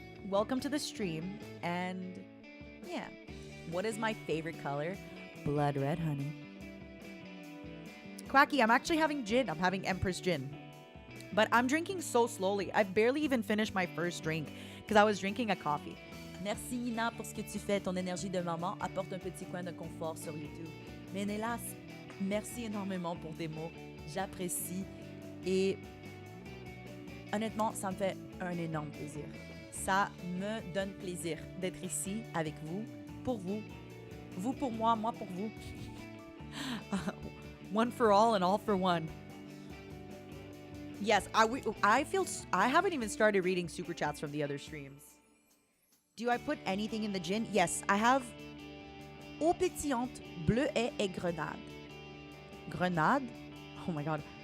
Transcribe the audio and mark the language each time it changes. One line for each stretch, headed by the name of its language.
English: Welcome to the stream. And yeah, what is my favorite color? Blood red, honey. Quacky, I'm actually having gin. I'm having Empress gin. But I'm drinking so slowly. I've barely even finished my first drink because I was drinking a coffee.
French: Merci Nina pour ce que tu fais. Ton énergie de maman apporte un petit coin de confort sur YouTube. Mais hélas, merci énormément pour tes mots. J'apprécie et honnêtement, ça me fait un énorme plaisir. Ça me donne plaisir d'être ici avec vous, pour vous. Vous pour moi pour vous.
English: One for all and all for one. Yes, I haven't even started reading super chats from the other streams. Do I put anything in the gin? Yes, I have
French: eau pétillante, bleuet et grenade. Grenade?
English: Oh my god.